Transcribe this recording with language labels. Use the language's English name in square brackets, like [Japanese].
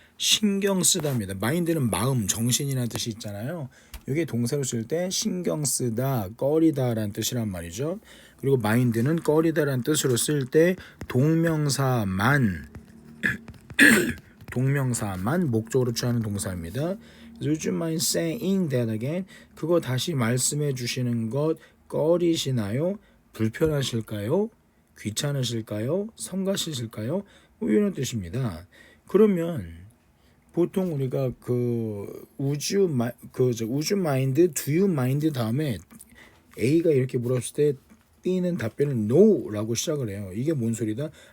[Korean] 신경 쓰다입니다. mind는 마음, 정신이라는 뜻이 있잖아요. 이게 동사로 쓸 때 신경 쓰다, 꺼리다라는 뜻이란 말이죠. 그리고 mind는 꺼리다라는 뜻으로 쓸 때 동명사만 목적으로 취하는 동사입니다. [English] Would you mind saying that again? [Korean] 그거 다시 말씀해 주시는 것 꺼리시나요? 불편하실까요? 귀찮으실까요? 성가시실까요? 뭐 이런 뜻입니다. 그러면 보통 우리가 [English] would you mind, do you mind [Korean] 다음에 A가 이렇게 물었을 때 B는 답변을 no라고 시작을 해요. 이게 뭔 소리다?